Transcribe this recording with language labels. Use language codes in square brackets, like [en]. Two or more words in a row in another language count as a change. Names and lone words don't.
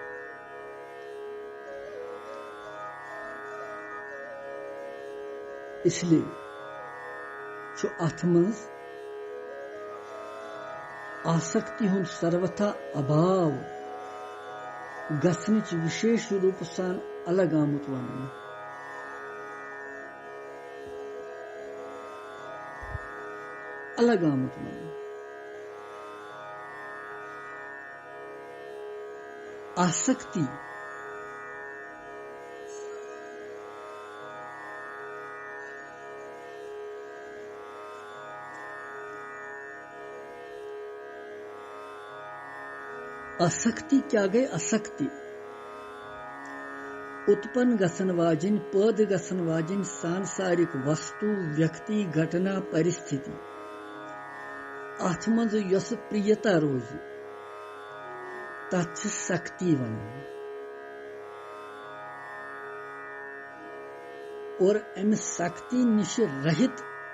[ks] इसलिए छो अथ मज आसक्ति हुंद सर्वथा अभाव गसनिच विशेष रूप सान अलग आमुत वनन अलग आमुत वनन आसक्ति आसक्ति क्या गई आसक्ति उत्पन्न गसन वाजिन पद गसन वाजिन सांसारिक वस्तु व्यक्ति घटना परिस्थिति अथ मज यस प्रियता रोज तथ शक्ति वन और अम शक्ति निश रहित